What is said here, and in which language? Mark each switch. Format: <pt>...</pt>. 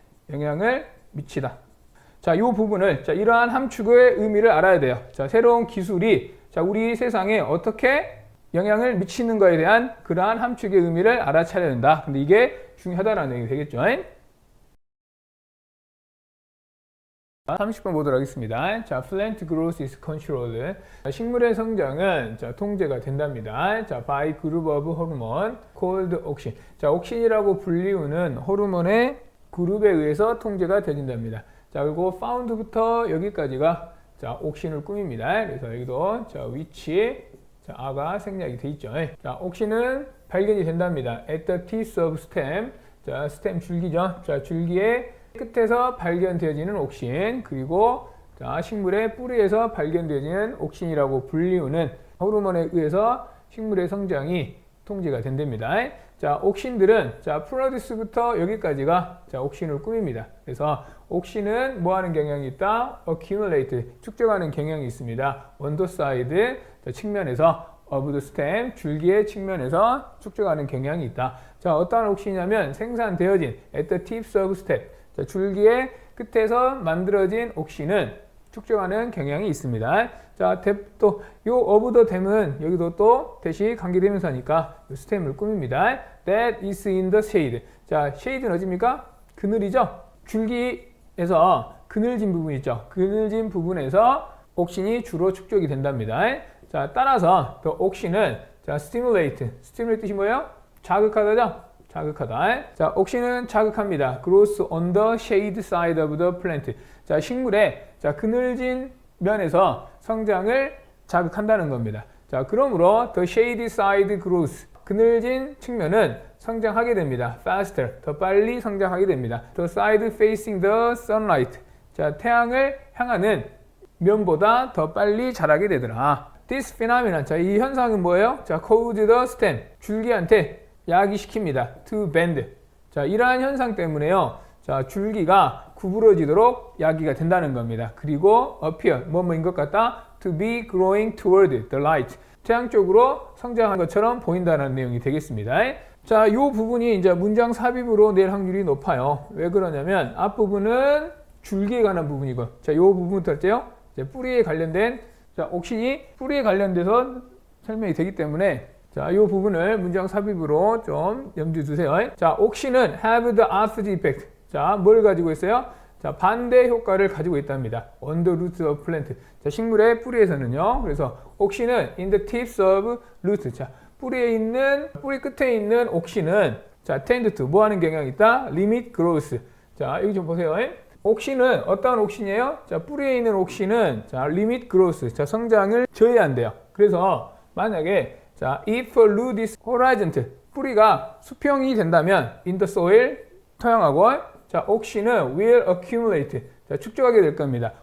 <ko>영향을 미치다. 자, 요 부분을 자, 이러한 함축의 의미를 알아야 돼요. 자, 새로운 기술이 자, 우리 세상에 어떻게 영향을 미치는 거에 대한 그러한 함축의 의미를 알아차려야 된다. 근데 이게 중요하다라는 얘기 되겠죠. 30번 보도록 하겠습니다.</ko> <en>자, plant growth is controlled.</en> <ko>자, 식물의 성장은 자, 통제가 된답니다.</ko> <en>자, by group of hormone called auxin.</en> <ko>자, 옥신이라고 불리우는 호르몬의 그룹에 의해서 통제가 되진답니다. 자, 그리고 found부터 여기까지가 자, 옥신을 꾸밉니다. 그래서 여기도 자, 위치 자, 아가 생략이 돼 있죠. 자, 옥신은 발견이 된답니다.</ko> <en>at the teeth of stem.</en> <ko>자, 스템 줄기죠. 자, 줄기의 끝에서 발견되어지는 옥신, 그리고 자, 식물의 뿌리에서 발견되어지는 옥신이라고 불리우는 호르몬에 의해서 식물의 성장이 통제가 된답니다. 자, 옥신들은 자, 프로듀스부터 여기까지가 자, 옥신을 꾸밉니다. 그래서 옥신은 뭐 하는 경향이 있다? accumulate, 축적하는 경향이 있습니다. 원도 사이드 측면에서</ko> <en>of the stem,</en> <ko>줄기의 측면에서 축적하는 경향이 있다. 자, 어떠한 옥신이냐면 생산되어진</ko> <en>at the tips of stem.</en> <ko>자, 줄기의 끝에서 만들어진 옥신은 축적하는 경향이 있습니다. 자, 또 요 of the them은 여기도 또 대시 관계대명사니까 스템을 꾸밉니다.</ko> <en>That is in the shade.</en> <ko>자, shade는 어디입니까? 그늘이죠. 줄기에서 그늘진 부분 있죠. 그늘진 부분에서 옥신이 주로 축적이 된답니다. 자, 따라서 the 옥신은 자, stimulate. stimulate 뜻이 뭐예요? 자극하다죠? 자극하다. 자, 옥신은 자극합니다.</ko> <en>Grows on the shade side of the plant.</en> <ko>자, 식물의 자, 그늘진 면에서 성장을 자극한다는 겁니다.</ko> <en>자, 그러므로 the shady side grows.</en> <ko>그늘진 측면은 성장하게 됩니다.</ko> <en>Faster.</en> <ko>더 빨리 성장하게 됩니다.</ko> <en>The side facing the sunlight.</en> <ko>자, 태양을 향하는 면보다 더 빨리 자라게 되더라.</ko> <en>This phenomenon.</en> <ko>자, 이 현상은 뭐예요? 자,</ko> <en>cause the stem.</en> <ko>줄기한테 야기시킵니다.</ko> <en>To bend.</en> <ko>자, 이러한 현상 때문에요. 자, 줄기가 구부러지도록 야기가 된다는 겁니다. 그리고 appear, 뭐뭐인 것 같다.</ko> <en>To be growing toward the light.</en> <ko>태양 쪽으로 성장한 것처럼 보인다는 내용이 되겠습니다. 자, 요 부분이 이제 문장 삽입으로 낼 확률이 높아요. 왜 그러냐면 앞부분은 줄기에 관한 부분이고, 자, 요 부분부터 할게요. 뿌리에 관련된, 자, 옥신이 뿌리에 관련돼서 설명이 되기 때문에, 자, 이 부분을 문장 삽입으로 좀 염두에 두세요.</ko> <en>자, 옥신은 have the opposite effect.</en> <ko>자, 뭘 가지고 있어요? 자, 반대 효과를 가지고 있답니다.</ko> <en>On the roots of plant.</en> <ko>자, 식물의 뿌리에서는요. 그래서 옥신은</ko> <en>in the tips of root.</en> <ko>자, 뿌리 끝에 있는 옥신은 자,</ko> <en>tend to</en> <ko>뭐 하는 경향이 있다?</ko> <en>limit growth.</en> <ko>자, 여기 좀 보세요. 옥신은 어떠한 옥신이에요? 자, 뿌리에 있는 옥신은 자,</ko> <en>limit growth.</en> <ko>자, 성장을 저해한대요. 그래서 만약에 자,</ko> <en>if a root is horizontal,</en> <ko>뿌리가 수평이 된다면</ko> <en>in the soil,</en> <ko>토양하고 자, 옥신은</ko> <en>will accumulate,</en> <ko>자, 축적하게 될 겁니다.</ko>